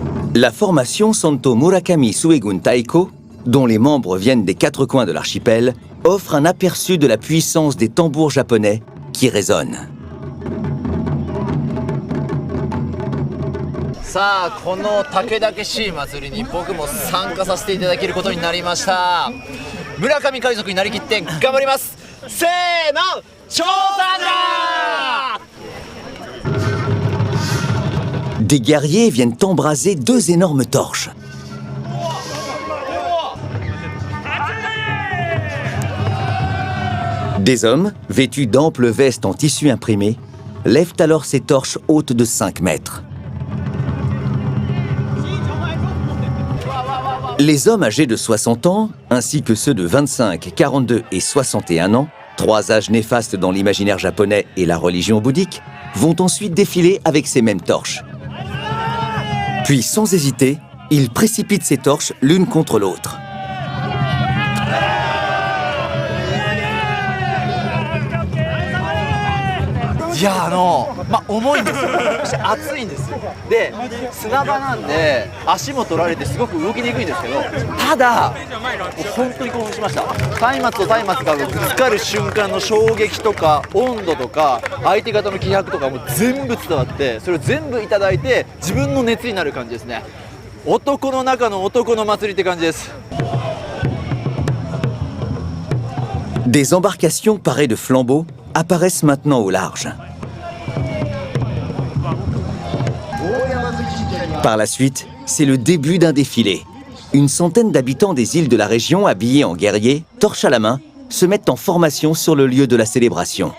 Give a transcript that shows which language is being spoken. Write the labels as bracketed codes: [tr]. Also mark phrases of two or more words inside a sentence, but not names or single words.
[fr] La formation Santo Murakami Suegun Taiko, dont les membres viennent des 4 coins de l'archipel, offre un aperçu de la puissance des tambours japonais qui résonnent. [ja] さあこの武田しい祭りに僕も参加させていただけることになりました。村上海賊になりきって頑張ります。せーの、調査だ。 [fr] Des guerriers viennent embraser 2 énormes torches. Des hommes, vêtus d'amples vestes en tissu imprimé, lèvent alors ces torches hautes de 5 mètres. Les hommes âgés de 60 ans, ainsi que ceux de 25, 42 et 61 ans, 3 âges néfastes dans l'imaginaire japonais et la religion bouddhique, vont ensuite défiler avec ces mêmes torches. Puis, sans hésiter, ils précipitent ces torches l'une contre l'autre. [ja] いや重いんですよ。暑いんですよ。で砂場なんで足も取られてすごく動きにくいんですけど、ただ本当に興奮しました。松明と松明がぶつかる瞬間の衝撃とか温度とか相手方の気迫とかも全部伝わって、それを全部いただいて自分の熱になる感じですね。男の中の男の祭りって感じです。 [fr] Des embarcations parées de flambeaux apparaissent maintenant au large. Par la suite, c'est le début d'un défilé. Une centaine d'habitants des îles de la région, habillés en guerriers, torches à la main, se mettent en formation sur le lieu de la célébration.